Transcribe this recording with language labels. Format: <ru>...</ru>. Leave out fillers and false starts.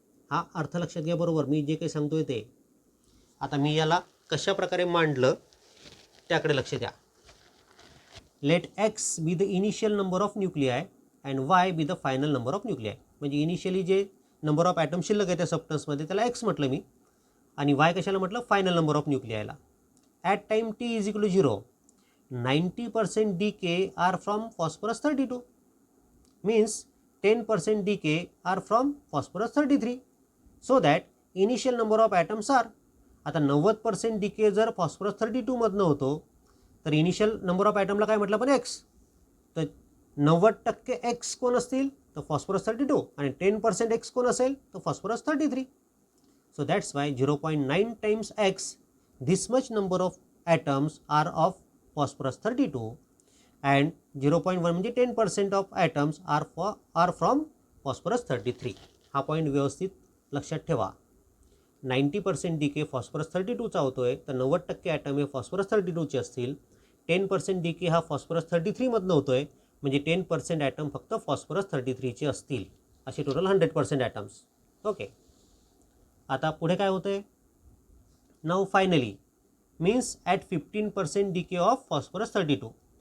<mr>हा अर्थ लक्षात घ्या बरोबर, मी जे काही सांगतोय ते. आता मी याला कशा प्रकारे मांडलं त्याकडे लक्ष द्या.</mr> <en>Let x be the initial number of nuclei and y be the final number of nuclei.</en> <mr>म्हणजे इनिशियली जे नंबर ऑफ ॲटम शिल्लक आहे त्या सबस्टन्समध्ये त्याला एक्स म्हटलं मी, आणि वाय कशाला म्हटलं, final number of न्यूक्लियायला.</mr> <en>At time t = 0 90% decay are from phosphorus 32 means 10% decay are from phosphorus 33, so that initial number of atoms are.</en> <mr>आता 90% डीके जर फॉस्फरस 32 मधनं होतो तर इनिशियल नंबर ऑफ ॲटमला काय म्हटलं पण एक्स. तर 90% एक्स कोण असतील तर फॉस्फरस 32, आणि 10% एक्स कोण असेल तर phosphorus 33.</mr> <en>So that's why 0.9 times x, this much number of atoms are of phosphorus 32, and 0.1 म्हणजे 10% of atoms are from phosphorus 33.</en> <mr>हा पॉईंट व्यवस्थित लक्षात ठेवा. 90% डीके फॉस्फरस 32चा होतोय, तर 90% ॲटम हे फॉस्फरस 32चे असतील. 10% डीके हा फॉस्फरस 33 मधनं होतोय, म्हणजे 10% ॲटम फक्त फॉस्फरस 33चे असतील. असे टोटल 100% ॲटम्स. ओके, आता पुढे काय होतंय,</mr> <en>Now finally means at 15% decay of phosphorus 32.</en>